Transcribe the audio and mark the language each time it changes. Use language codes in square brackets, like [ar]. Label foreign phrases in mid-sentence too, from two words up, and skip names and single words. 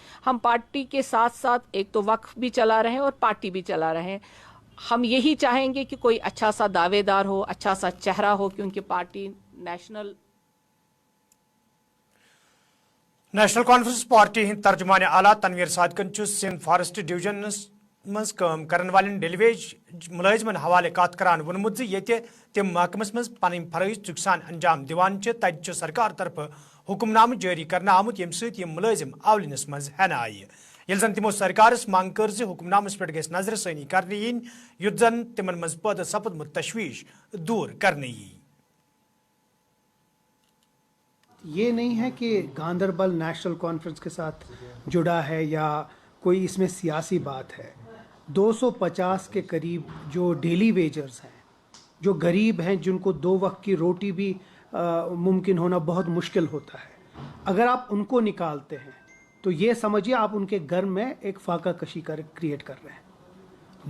[hi] हम पार्टी के साथ साथ एक तो वक्फ भी चला रहे हैं और पार्टी भी चला रहे हैं। हम यही चाहेंगे कि कोई अच्छा सा दावेदार हो, अच्छा सा चेहरा हो, क्योंकि पार्टी नेशनल [ks] कॉन्फ्रेंस पार्टी हिंद तर्जुमान आला तनवीर सादकन सिंध फॉरेस्ट डिवीजन मज काम करन वाले डेलीवेज मुलाजिमन हवाले कत करान वोनमुत ये तम महकमस मज पन फरज चुकसान अंजाम दिवान तत सरकार तरफ हुक्मनाम जारी करना आमुत यम सत मुलाजिम आवलिनस मज हेन आय यल जन तमो सरकारस मांग कर हुक्मनामस पे गस नजर सानी कर युत जन तिमन मज पैदा सपदमुत तशवीश दूर करने [hi] ये नहीं है कि गांदरबल नेशनल कॉन्फ्रेंस के साथ जुड़ा है या कोई इसमें सियासी बात है। 250 के करीब जो [en] daily wagers [hi] हैं, जो गरीब हैं, जिनको 2 वक्त की रोटी भी मुमकिन होना बहुत मुश्किल होता है, अगर आप उनको निकालते हैं तो ये समझिए आप उनके घर में एक फाका कशी क्रिएट कर रहे हैं।